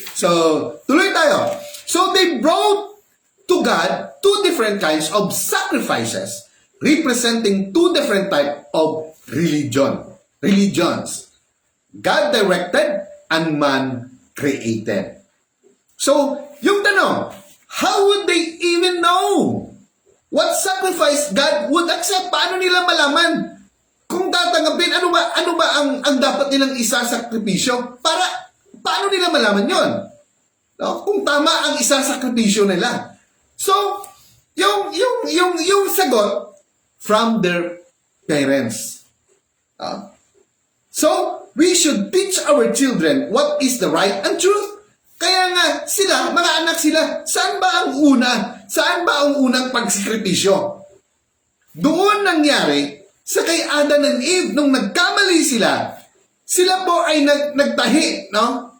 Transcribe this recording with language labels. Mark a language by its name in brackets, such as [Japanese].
[English] So, [Filipino] tuloy tayo. [English] So, they brought to God two different kinds of sacrifices, representing two different types of religions. God directed and man created. So, [Filipino] yung tanong, [English] how would they even know what sacrifice God would accept? [Filipino] Paano nila malaman kung tatanggapin? Ano ba ang dapat nilang isasakripisyo? Paano nila malaman yon? No? Kung tama ang isasakripisyo nila. [English] So, [Filipino] yung sagot [English] from their parents. So, we should teach our children what is the right and truth. [Filipino] Kaya nga, sila, mga anak sila, saan ba ang unang pagsikripisyo? Doon nangyari sa kay Adam and Eve, nung nagkamali sila po ay nagtahi, no?